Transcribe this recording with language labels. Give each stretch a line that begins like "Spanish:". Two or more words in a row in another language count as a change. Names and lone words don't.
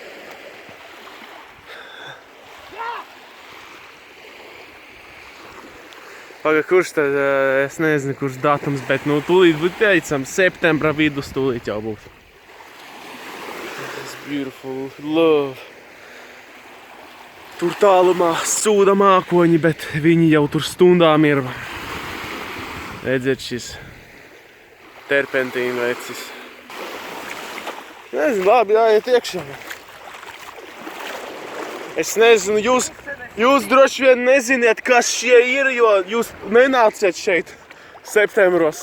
Latvian: Paga, kurš tad, es nezinu, kurš datums, bet nu tūlīt būtu teicam, septembra vidus tūlīt jau būs.
English: This beautiful love.
Latvian: Tur tālumā sūda mākoņi, bet viņi jau tur stundām ir. Redziet šis terpentīna vecis. Nezinu, labi, jāiet iekšā. Es nezinu, jūs droši vien neziniet, kas šie ir, jo jūs nenāciet šeit septembros.